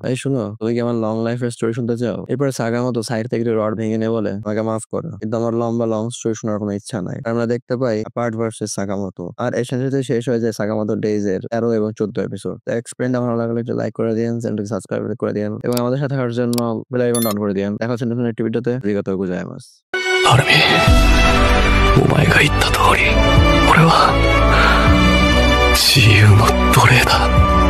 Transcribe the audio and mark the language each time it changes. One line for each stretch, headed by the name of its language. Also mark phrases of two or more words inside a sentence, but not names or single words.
Bangla: এই শুনো, তুমি কি আমার
English: long life-er story
Bangla: শুনতে চাও? এরপর সাকামোতো সাইড থেকে একটি রড ভেঙে নিয়ে বলে আমাকে মাফ করো, কিন্তু আমার লম্বা
English: long story
Bangla: শোনার কোনো ইচ্ছা নাই। আমরা দেখতে পাই অ্যাপার্ট ভার্সেস সাকামোতো, আর এর সাথে সাথে শেষ হয়ে যায় সাকামোতো ডেইজ এর 13 এবং 14 এপিসোড। এক্সপ্লেইন ভালো লাগলে একটু লাইক করে দিন, চ্যানেলটি সাবস্ক্রাইব করে দিন এবং আমাদের সাথে থাকার জন্য
English: bell icon
Bangla: অন করে দিন। দেখা হচ্ছে নতুন একটি ভিডিওতে।
Japanese: ありがとうございます. ハルミ、お前が言った通り、俺は自由の奴隷だ。